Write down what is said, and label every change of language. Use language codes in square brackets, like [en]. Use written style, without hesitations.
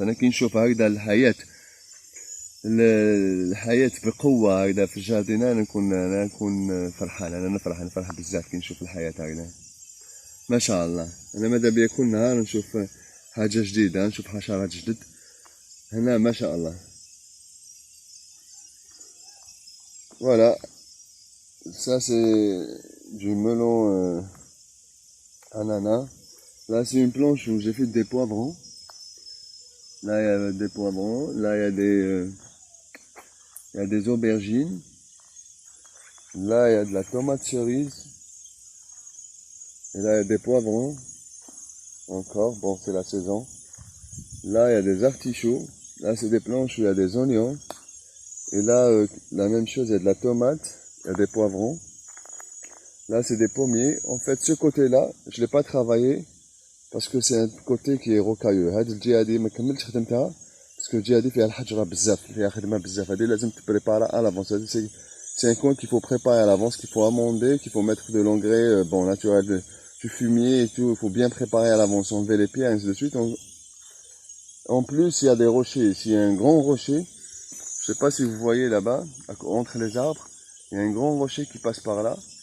[ar] أنا كي نشوف هكذا الحياة بقوة هكذا في الجاردين أنا نكون فرحان. أنا نفرح بزاف كي نشوف الحياة هكذا. ما شاء الله. أنا ماذا بيا كل نهار نشوف حاجة جديدة، نشوف حشرات جدد هنا ما شاء الله. [fr] Voilà, ça c'est du melon ananas. Là c'est une planche où j'ai fait des poivrons. Là il y a des poivrons, là il y a des aubergines. Là il y a de la tomate cerise. Et là il y a des poivrons. Encore, bon c'est la saison. Là il y a des artichauts. Là c'est des planches où il y a des oignons. Et là la même chose, il y a de la tomate, il y a des poivrons. Là c'est des pommiers. En fait ce côté-là, je ne l'ai pas travaillé parce que c'est un côté qui est rocailleux. [ar] هاد الجهة هادي ما كملتش خدمتها [fr] parce que [ar] الجهة هادي فيها الحجرة بزاف، فيها خدمة بزاف. هادي لازم تبريبارا [fr] à l'avance. C'est un coin qu'il faut préparer à l'avance, qu'il faut amender, qu'il faut mettre de l'engrais bon naturel, du fumier et tout. Il faut bien préparer à l'avance, enlever les pieds, ainsi de suite. En plus, il y a des rochers. Ici, il y a un grand rocher. Je sais pas si vous voyez là-bas, entre les arbres, il y a un grand rocher qui passe par là.